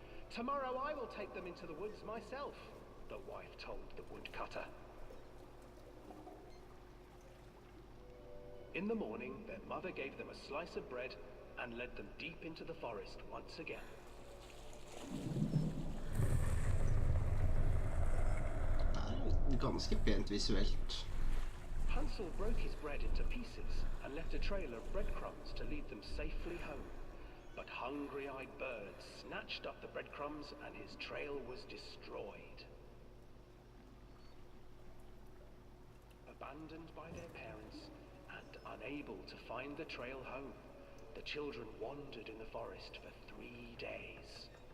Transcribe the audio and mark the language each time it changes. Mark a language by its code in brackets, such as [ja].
[en] "Tomorrow I will take them into the woods myself," the wife told the woodcutter. In the morning, their mother gave them a slice of bread and led them deep into the forest once again. [no] Det er ganske pent visuelt. [en] Hansel broke his bread into pieces and left a trail of breadcrumbs to lead them safely home. But hungry-eyed birds snatched up the breadcrumbs and his trail was destroyed. Abandoned by their parents and unable to find the trail home, the children wandered in the forest for 3 days.